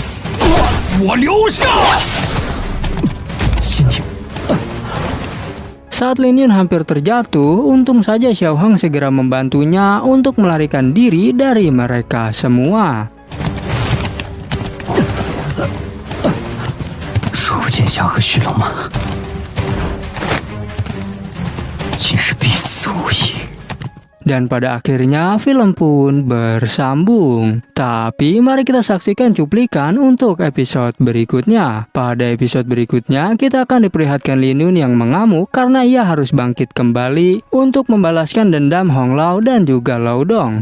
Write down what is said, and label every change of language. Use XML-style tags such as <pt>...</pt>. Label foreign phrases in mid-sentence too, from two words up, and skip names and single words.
<zh>我留下。先听。</zh> <id>Saat Lin Yun hampir terjatuh, untung saja Xiao Hang segera membantunya untuk melarikan diri dari mereka semua.</id> <zh>说不见侠和虚龙吗？竟是必死无疑。</zh> <id>Dan pada akhirnya film pun bersambung. Tapi mari kita saksikan cuplikan untuk episode berikutnya. Pada episode berikutnya kita akan diperlihatkan Lin Yun yang mengamuk karena ia harus bangkit kembali untuk membalaskan dendam Hong Lao dan juga Lao Dong.</id>